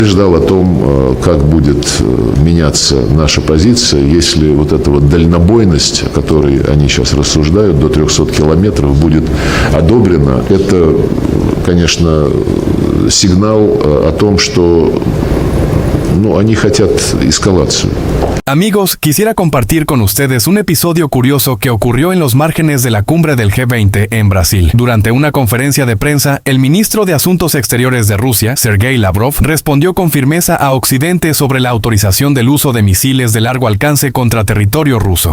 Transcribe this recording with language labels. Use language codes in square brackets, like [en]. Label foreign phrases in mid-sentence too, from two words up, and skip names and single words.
[ru] Ждал о том, как будет меняться наша позиция, если вот эта вот дальнобойность, о которой они сейчас рассуждают, до 300 километров будет одобрена. Это, конечно, сигнал о том, что они хотят эскалацию. [es] Amigos, quisiera compartir con ustedes un episodio curioso que ocurrió en los márgenes de la cumbre del G20 en Brasil. Durante una conferencia de prensa, el ministro de Asuntos Exteriores de Rusia, Sergei Lavrov, respondió con firmeza a Occidente sobre la autorización del uso de misiles de largo alcance contra territorio ruso.